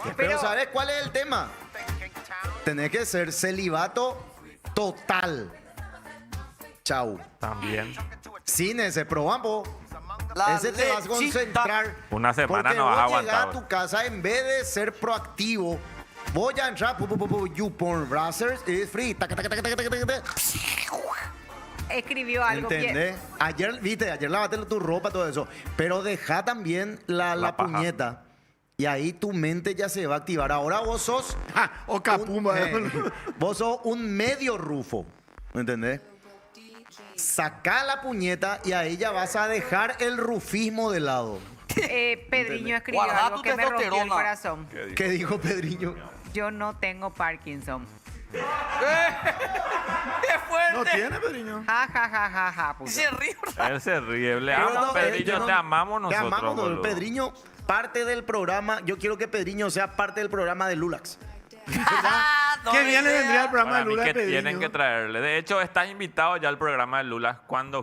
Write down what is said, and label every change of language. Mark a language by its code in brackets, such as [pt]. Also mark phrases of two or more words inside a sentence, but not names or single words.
[es] Pero ¿sabes cuál es el tema? Tenés que ser celibato total. Chau. También. Sin ese probampo. La Ese te vas a concentrar. Una semana porque no vas a vos llegás aguantar, a güey. tu casa, en vez de ser proactivo, voy a entrar, YouPorn [en] Browsers, it's free. [es] Taca, taca, taca, taca, taca, taca. Escribió algo bien. ¿Entendés? Ayer, viste, ayer lavaste tu ropa, todo eso. Pero deja también la paja. puñeta. Y ahí tu mente ya se va a activar. Ahora vos sos. O capumba. Vos sos un medio rufo. ¿Me entendés? Saca la puñeta y ahí ya vas a dejar el rufismo de lado. Pedriño escribió Guarda algo tu que me rompió el testosterona. corazón. ¿Qué dijo Pedriño? Yo no tengo Parkinson. ¡Qué fuerte! No tiene, Pedriño. Ja, ja, ja, ja, ja. puto. Se ríe. Él se ríe. Le Pero amo, no, Pedrillo, yo no- te amamos nosotros, Te amamos, boludo. Pedriño, parte del programa. Yo quiero que Pedriño sea parte del programa de Lulax. No Qué me bien le idea. vendría el programa Para de mí Lula que de Pedriño. tienen que traerle. De hecho, estás invitado ya al programa de Lula cuando